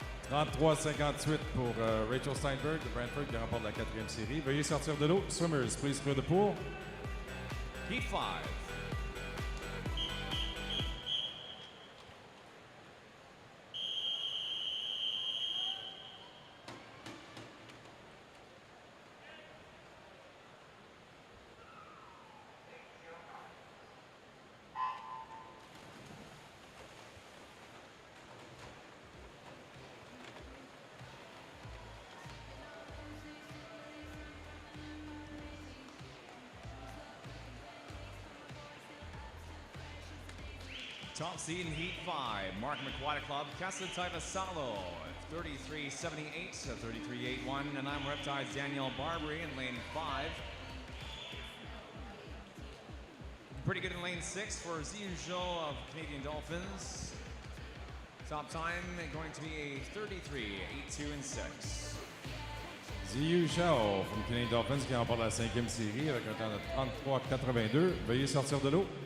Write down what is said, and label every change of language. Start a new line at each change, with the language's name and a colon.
French: 33,58 pour Rachel Steinberg de Brantford qui remporte la 4e série. Veuillez sortir de l'eau.
English: Swimmers, please clear the pool. Heat 5. Top seed in Heat 5, Markham Aquatic Club, Casa Taiva Salo at 33.78 to 33.81. And I'm Reptiles Danielle Barbary in lane 5. Pretty good in lane 6 for Ziyu Zhou of Canadian Dolphins. Top time going to be a 33.82 and 6.
French: Ziyu Zhou
English: from
French: Canadian Dolphins qui remporte la 5e série avec un temps de 33,82. Veuillez sortir de l'eau.